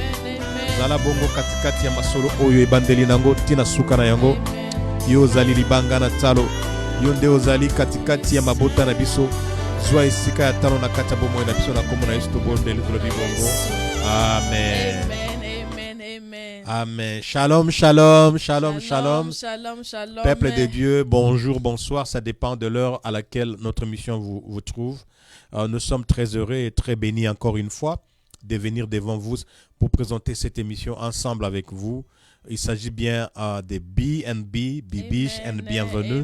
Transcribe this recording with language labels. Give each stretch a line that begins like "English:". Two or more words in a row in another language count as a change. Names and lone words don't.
Lingala: Zala bongo katikati ya masolo oyo ebandeli nango tina suka na yango. Yo ozali libanga na talo, yonde ozali katikati ya mabota na biso. Zwa esika ya talo na kati ya bomoi na biso na kombo na Yesu tobondeli tolobi bongo. Amen. Amen.
Hebrew: Shalom, shalom, shalom, shalom. Shalom, shalom.
French: Peuple de Dieu, bonjour, bonsoir. Ça dépend de l'heure à laquelle notre mission vous trouve. Nous sommes très heureux et très bénis encore une fois de venir devant vous pour présenter cette émission ensemble avec vous. Il s'agit bien de BNB, Bibiche and Bienvenue.